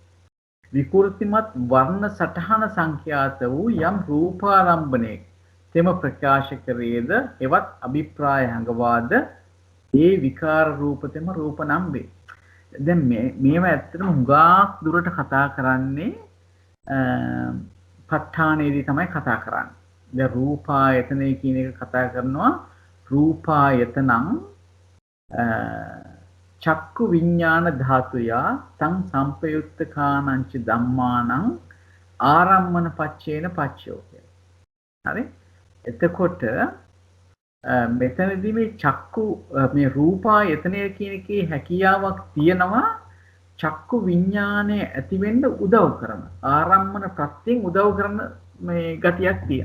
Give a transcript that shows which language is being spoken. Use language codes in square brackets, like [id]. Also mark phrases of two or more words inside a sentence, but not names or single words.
[si] විකෘතිමත් වර්ණ සටහන සංඛ්‍යාත වූ යම් රූපාරම්භණයක තෙම ප්‍රකාශ කරේද එවත් අභිප්‍රාය හංගවාද ඒ විකාර රූපතෙම රූප නම් වේ. දැන් මේව ඇත්තටම හුඟක් දුරට කතා කරන්නේ ප ဋ ාණේදී තමයි කතා කරන්නේ. දැන් රූපායතනය කියන එක කතා කරනවා. [pi] රූපායතනං චක්කු විඥාන ධාතුයා තං සම්පයුක්ත කාණංච ධම්මානං ආරම්මන පච්චේන පච්චයෝ [si] කියලා. හරි? එතකොට මෙතනදී මේ චක්කු මේ රූපායතනය කියන එකේ හැකියාවක් තියෙනවා චක්කු විඥානය ඇති වෙන්න උදව් කරන ආරම්මන ප්‍රත්‍යයෙන් උදව් කරන මේ ගතියක් තියෙනවා.